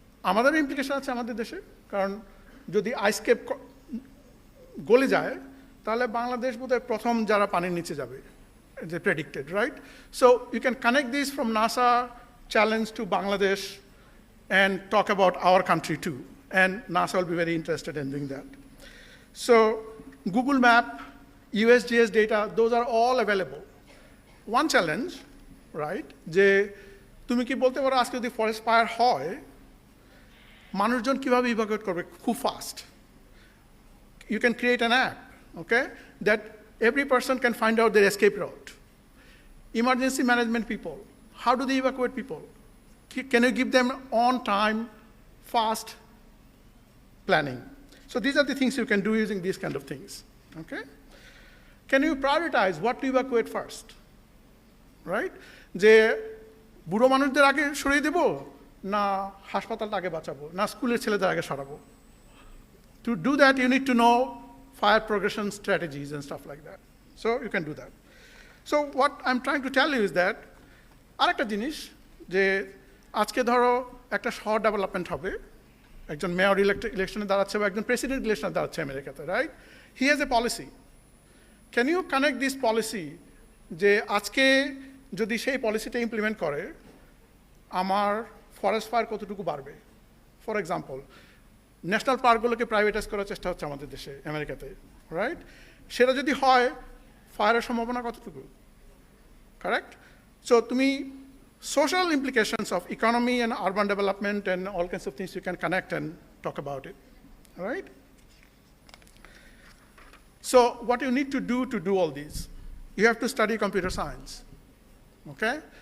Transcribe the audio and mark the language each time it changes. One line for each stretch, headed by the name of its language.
Bangla: আমাদের ইমপ্লিকেশন আছে আমাদের দেশে, কারণ যদি আইসকেপ গলে যায় তাহলে বাংলাদেশ বোধহয় প্রথম যারা পানির নিচে যাবে, যে predicted, right?
English: So you can connect this from NASA challenge to Bangladesh and talk about our country too. And NASA will be very interested in doing that. So Google Map, USGS data, those are all available. One challenge, right,
Bangla: যে তুমি কি বলতে পারো আজকে যদি forest fire হয় মানুষজন কিভাবে ইভাকুয়েট করবে খুব fast?
English: You can create an app, okay, that every person can find out their escape route. Emergency management people, how do they evacuate people? Can you give them on-time, fast planning? So these are the things you can do using these kind of things, okay? Can you prioritize what to evacuate first, right?
Bangla: যে বুড়ো মানুষদের আগে সরিয়ে দেব, না হাসপাতালটা আগে বাঁচাবো, না স্কুলের ছেলেদের আগে সরাবো?
English: To do that, you need to know fire progression strategies and stuff like that. So you can do that. So what I'm trying to tell you is that
Bangla: আরেকটা জিনিস, যে আজকে ধরো একটা শহর ডেভেলপমেন্ট হবে, একজন মেয়র ইলেকশনে দাঁড়াচ্ছে বা একজন প্রেসিডেন্ট ইলেকশনে দাঁড়াচ্ছে আমেরিকাতে, right?
English: He has a policy. Can you connect this policy,
Bangla: যে আজকে যদি সেই পলিসিটা ইমপ্লিমেন্ট করে আমার ফরেস্ট ফায়ার কতটুকু বাড়বে?
English: for example,
Bangla: ন্যাশনাল পার্কগুলোকে প্রাইভেটাইজ করার চেষ্টা হচ্ছে আমাদের দেশে, আমেরিকাতে, রাইট? সেটা যদি হয় ফায়ারের সম্ভাবনা কতটুকু, কারেক্ট?
English: So তুমি social implications of economy and urban development and all kinds of things you can connect and talk about it, all right? So what you need to do all these, you have to study computer science, okay?